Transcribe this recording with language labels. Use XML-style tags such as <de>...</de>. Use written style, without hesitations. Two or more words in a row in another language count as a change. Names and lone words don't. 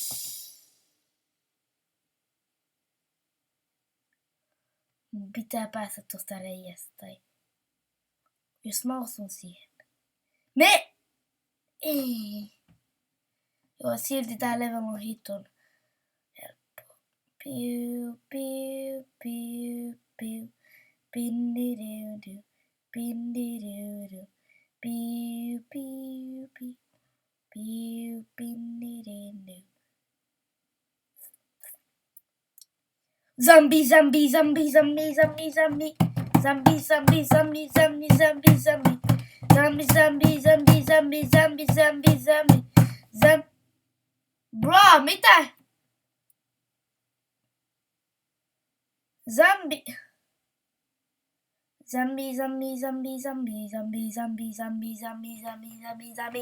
<fi>Mun pitää päästä tosta reiästä. Tai jos mä osun siihen. Me! Ei. Joo, silti tää level on hiton helppoa. Piu, piu, piu, piu. Pindidiudu, pindidiudu. Piu, piu, piu. Piu, pindidiudu.</fi> <en>Zombie, zombie, zombie, zombie, zombie, zombie. Zombie, zombie, zombie, zombie, zombie, zombie. Zombie, zombie, zombie, zombie, zombie, zombie, zombie.</en> <fi>Bro, mitä? Zombie.</fi> <en>Zombie, zombie, zombie, zombie, zombie, zombie, zombie, zombie, zombie, zombie, zombie.</en>